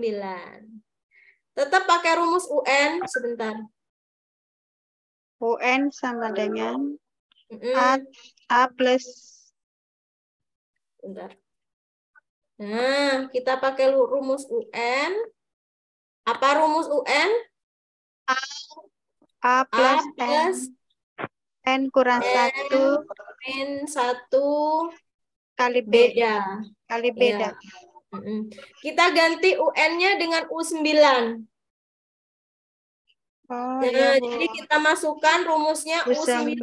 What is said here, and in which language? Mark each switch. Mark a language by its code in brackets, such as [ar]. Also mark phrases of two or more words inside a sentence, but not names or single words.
[id] Tetap pakai rumus UN, sebentar. UN sama dengan A plus. Bentar. Nah, kita pakai rumus UN. Apa rumus UN? A plus A plus N kurang 1 min 1 kali B. beda. Kali beda. Ya. Kita ganti UN-nya dengan U9. Oh, Nah, iya, Bu. jadi kita masukkan rumusnya U9